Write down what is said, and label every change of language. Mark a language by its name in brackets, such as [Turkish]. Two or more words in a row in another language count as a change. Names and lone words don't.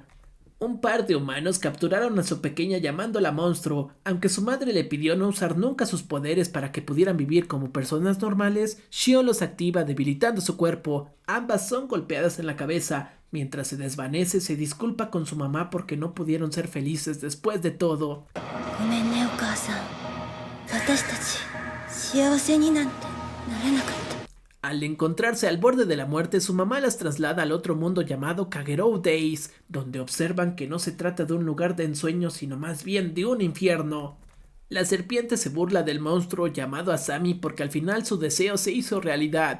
[Spanish] Un par de humanos capturaron a su pequeña llamándola monstruo. Aunque su madre le pidió no usar nunca sus poderes para que pudieran vivir como personas normales, Shion los activa debilitando su cuerpo. Ambas son golpeadas en la cabeza. Mientras se desvanece, se disculpa con su mamá porque no pudieron ser felices después de todo. [Japanese] ごめんねお母さん、私たち幸せになんてなれなかった。 [Spanish] Al encontrarse al borde de la muerte, su mamá las traslada al otro mundo llamado Kagerou Days, donde observan que no se trata de un lugar de ensueño, sino más bien de un infierno. La serpiente se burla del monstruo llamado Asami porque al final su deseo se hizo realidad.